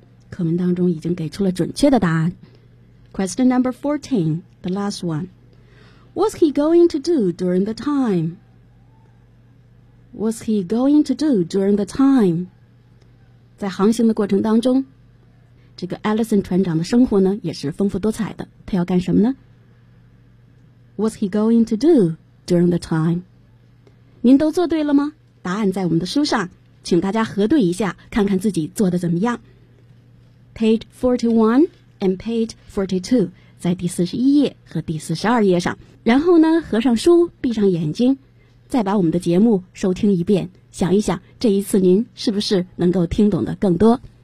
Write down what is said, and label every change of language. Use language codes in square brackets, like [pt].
[zh] 课文当中已经给出了准确的答案。 [en] Question number 14， the last one。 What's he going to do during the time? What's he going to do during the time? [zh] 在航行的过程当中，这个 Allison 船长的生活呢也是丰富多彩的，他要干什么呢？ [en] What's he going to do during the time? [zh] 您都做对了吗？答案在我们的书上，请大家核对一下，看看自己做得怎么样。 [en] Page 41 and page 42， [zh] 在第41页和第42页上，然后呢合上书，闭上眼睛，再把我们的节目收听一遍，想一想这一次您是不是能够听懂的更多。